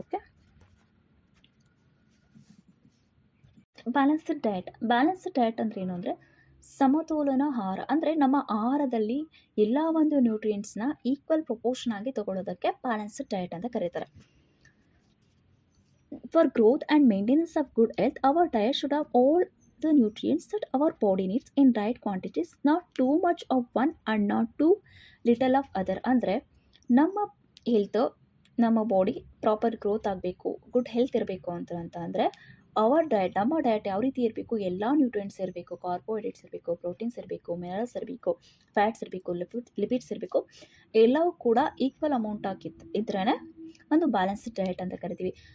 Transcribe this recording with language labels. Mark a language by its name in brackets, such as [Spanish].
[Kannada] Okay, balanced diet ಅಂದರೆ ಏನು ಅಂದರೆ ಸಮತೋಲನ ಆಹಾರ. ಅಂದರೆ ನಮ್ಮ ಆಹಾರದಲ್ಲಿ ಎಲ್ಲ ಒಂದು ನ್ಯೂಟ್ರಿಯೆಂಟ್ಸ್ನ ಈಕ್ವಲ್ ಪ್ರಪೋರ್ಷನ್ ಆಗಿ ತಗೊಳ್ಳೋದಕ್ಕೆ ಬ್ಯಾಲೆನ್ಸ್ಡ್ ಡಯಟ್ ಅಂತ ಕರೀತಾರೆ. [English] For growth and maintenance of good health our diet should have all the nutrients that our body needs in right quantities, not too much of one and not too little of other. [Kannada] ಅಂದರೆ ನಮ್ಮ health, ನಮ್ಮ body proper growth ಆಗಬೇಕು, good health ಇರಬೇಕು ಅಂತ ಅಂದರೆ ನಮ್ಮ diet ಯಾವ ರೀತಿ ಇರಬೇಕು, ಎಲ್ಲ ನ್ಯೂಟ್ರಿಯೆಂಟ್ಸ್ ಇರಬೇಕು, ಕಾರ್ಬೋಹೈಡ್ರೇಟ್ಸ್ ಇರಬೇಕು, ಪ್ರೋಟೀನ್ಸ್ ಇರಬೇಕು, ಮಿನರಲ್ಸ್ ಇರಬೇಕು, ಫ್ಯಾಟ್ಸ್ ಇರಬೇಕು, ಲಿಪಿಡ್ಸ್ ಇರಬೇಕು, ಎಲ್ಲವೂ ಕೂಡ ಈಕ್ವಲ್ ಅಮೌಂಟ್ ಇದ್ರೇ ಒಂದು ಬ್ಯಾಲೆನ್ಸ್ಡ್ ಡಯಟ್ ಅಂತ ಕರಿತೀವಿ.